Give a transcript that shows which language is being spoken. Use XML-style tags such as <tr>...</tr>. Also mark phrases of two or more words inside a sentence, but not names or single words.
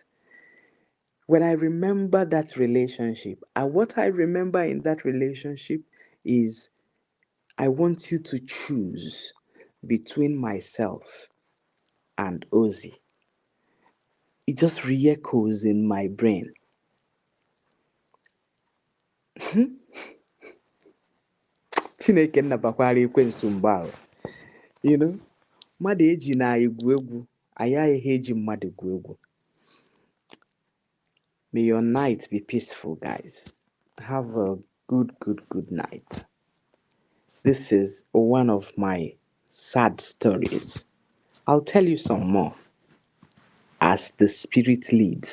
<en>When I remember that relationship, and what I remember in that relationship is I want you to choose between myself and Ozzy. It just re-echoes in my brain.</en> <ig>Chineke nnabakwara ekwensu mgbe ahụ.</ig> <en>You know,</en> <ig>mmadụ eji na egwu egwu, anyị agaghị eji mmadụ egwu egwu.</ig> <en>May your night be peaceful, guys. Have a good night. This is one of my sad stories. I'll tell you some more as the spirit leads.</en>